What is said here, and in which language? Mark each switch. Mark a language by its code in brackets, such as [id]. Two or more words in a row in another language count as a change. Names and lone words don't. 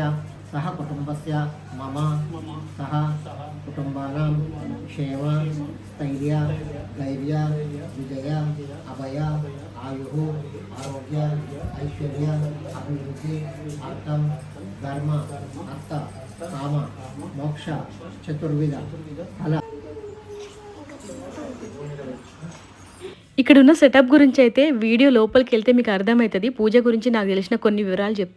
[sa] सह कुटुम्बस्य मम सह कुटुम्बानां क्षेम स्थैर्य धैर्य विजय अभय आयुः आरोग्य ऐश्वर्य अभिवृद्धि अर्थम धर्म अर्थ काम मोक्ष चतुर्विध फल. [te] ఇక్కడ ఉన్న సెటప్ గురించి అయితే వీడియో లోపలికి వెళ్తే మీకు అర్థమవుతుంది. పూజ గురించి నాకు తెలిసిన కొన్ని వివరాలు చెప్తా.